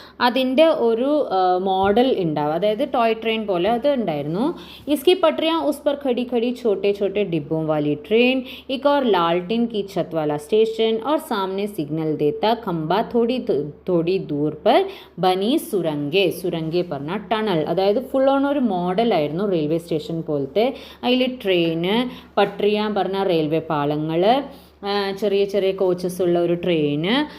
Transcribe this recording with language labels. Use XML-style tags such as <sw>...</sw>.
<ml>അതിൻ്റെ ഒരു മോഡൽ ഉണ്ടാവും, അതായത് ടോയ് ട്രെയിൻ പോലെ അത് ഉണ്ടായിരുന്നു.</ml> <hi>इसकी पटरियाँ उस पर खड़ी खड़ी छोटे छोटे डिब्बों वाली ट्रेन, एक और लालटेन की छत वाला स्टेशन और सामने सिग्नल देता खंबा. थोड़ी दूर पर बनी</hi> <ml>സുരംഗെ പറഞ്ഞ ടണൽ, അതായത് ഫുൾ ഓൺ ഒരു മോഡലായിരുന്നു റെയിൽവേ സ്റ്റേഷൻ പോലത്തെ. അതിൽ ട്രെയിന്, പട്രിയ പറഞ്ഞ റെയിൽവേ പാളങ്ങൾ, ചെറിയ ചെറിയ കോച്ചസ് ഉള്ള ഒരു ട്രെയിന്.</ml>